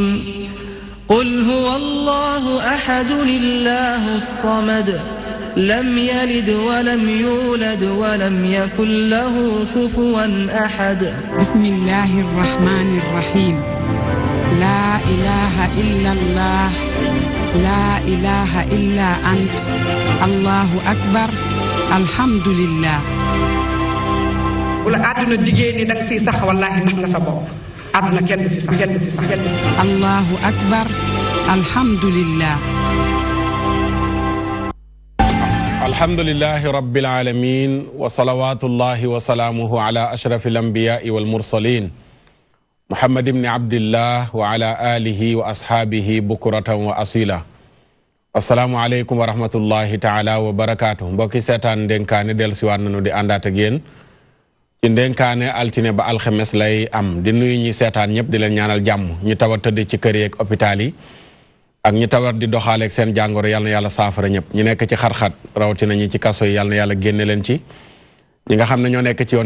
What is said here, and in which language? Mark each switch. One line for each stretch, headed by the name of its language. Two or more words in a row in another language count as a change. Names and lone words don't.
Arabic: قل هو الله أحد الله الصمد لم يلد ولم يولد ولم يكن له كفوا أحد بسم الله الرحمن الرحيم لا إله إلا الله لا إله إلا أنت الله أكبر الحمد لله
Wolof: wala àdduna diggée ni danga fiy sax wallaahi nax nga sa bopp àdduna kenn du fi sax
Arabic: الله أكبر الحمد لله الحمد لله رب العالمين وصلوات الله وسلامه على أشرف الأنبياء والمرسلين محمد بن عبد الله وعلى آله وأصحابه بكرة وأصيلا السلام عليكم ورحمة الله تعالى وبركاته
Wolof: mbokki seetaan ndénkaane del siwaat nanu di àndaat ak yéen ci ndénkaane altine ba alxemes lay am di nuyu ñi seetaan ñëpp di leen ñaanal jàmm ñu tawat tëdd ci kër yi ak hôpital yi ak ñu tawat di doxaale ak seen jàngoro yal na yàlla saafara ñëpp ñu nekk ci xar-xat rawatina ñi ci kaso yi yal na yàlla génne leen ci ñi nga xam ne ñoo nekk ci yoon